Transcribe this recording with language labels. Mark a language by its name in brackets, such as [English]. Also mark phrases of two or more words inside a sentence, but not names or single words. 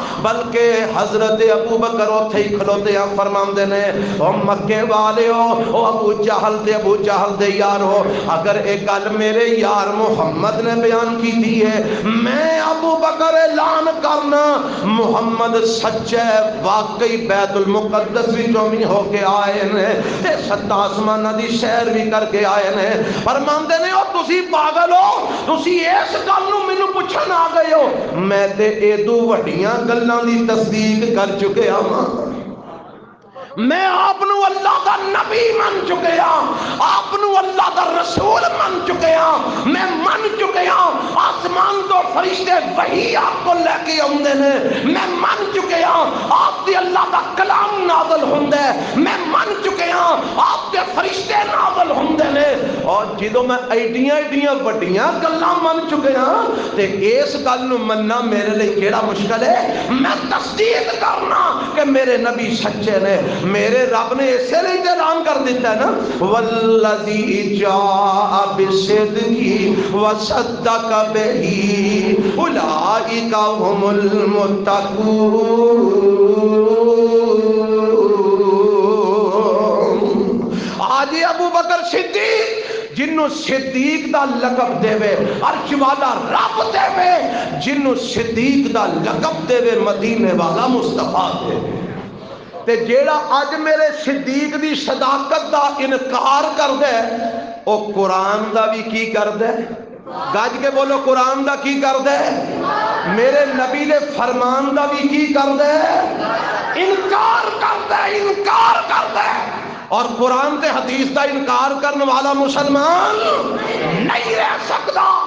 [Punjabi] بلکہ حضرت ابو بکر اوتھے ہی کھلوتے ہیں فرماندے نے او مکے والے ہو, او ابو جہل دے یار ہو, اگر ایک گل میرے یار محمد نے بیان کی تھی ہے, میں ابو بکر اعلان کرنا محمد سچا ہے, واقعی بیت المقدس وچوں بھی ہو کے آئے نے تے ستا آسماناں دی سیر بھی کر کے آئے نے. فرماندے نے او تسی پاگل ہو, تسی اس گل نوں مینوں پوچھن آ گئے ہو, میں تے ایدو وڈیاں گلاں دی تصدیق کر چکے ہاں. میں آپ نو اللہ دا نبی من چکے ہاں, آپ نو اللہ دا رسول من چکے ہاں, میں من چکے ہاں آسمان تو فرشتے وہی آپ کو لے کے آندے نے, میں من چکے ہاں آپ دی اللہ دا کلام نازل ہوندے, میں من چکے ہاں آپ دے فرشتے نازل ہوندے نے. اور جدوں میں ایڈیاں وڈیاں گلاں من چکے ہاں تے اس گل نو مننا میرے لیے کیڑا مشکل ہے؟ میں تصدیق کرنا کہ میرے نبی سچے نے. میرے رب نے اسے لیے اعلان کر دیتا ہے نا [Arabic] والذی جاء بالصدق وصدق بہ اولئک هم المتقون. [Punjabi] آج ابو بکر صدیق جنوں صدیق دا لقب دے وے عرش والا رب دے وے, جنوں صدیق دا لقب دے وے مدینے والا مصطفیٰ دے وے. تے جیڑا اج میرے صدیق دی صداقت دا انکار کر دے او قرآن دا بھی کی کر دے؟ گج کے بولو قرآن دا کی کر دے؟ میرے نبی دے فرمان دا بھی کی کر دے؟ انکار کر دے, انکار کر دے. اور قرآن تے حدیث دا انکار کرنے والا مسلمان نہیں رہ سکتا.